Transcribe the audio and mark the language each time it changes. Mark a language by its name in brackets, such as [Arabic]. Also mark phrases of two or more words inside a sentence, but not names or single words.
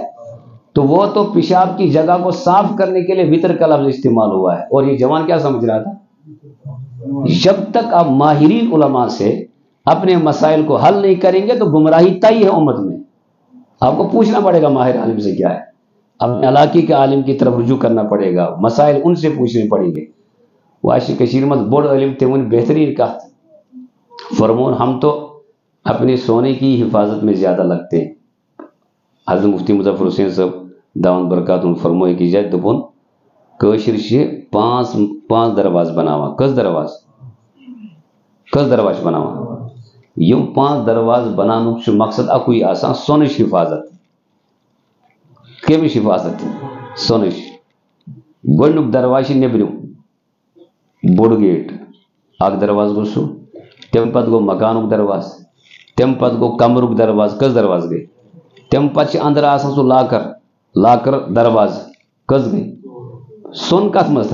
[Urdu] تو وہ تو پیشاب کی جگہ کو صاف کرنے کے لیے وطر کا لفظ استعمال ہوا ہے، اور یہ جوان کیا سمجھ رہا تھا، جب تک آپ ماہرین علماء سے اپنے مسائل کو حل نہیں کریں گے تو گمراہی طے ہے امت میں۔ آپ کو پوچھنا پڑے گا ماہر عالم سے کیا ہے، اپنے علاقے کے عالم کی طرف رجوع کرنا پڑے گا، مسائل ان سے پوچھنے پڑیں گے۔ [Kashmiri] واشی کشیر مت بوڑ علم تمن بہترین کہت فرمون [Urdu] ہم تو اپنے سونے کی حفاظت میں زیادہ لگتے ہیں۔ [Kashmiri] حضرت مفتی مظفر حسین صاحب داون برکات فرموئے کی جائے دپون کشر سے 5 درواز بناوا، کس درواز بناوا، یم 5 درواز بنانک مقصد اکوئی آسان سونش حفاظت، کمش حفاظت سونش۔ گۄڈنیُک درواز نیبرِم بوڑ گیٹ اکھ درواز گو سو، تم پتہٕ گو مکانُک درواز، تم پتہٕ گو کمرُک درواز، کس درواز گئی، تم پتہٕ اندر آسان سُہ لاکر درواز، کس گئی، سون کت مز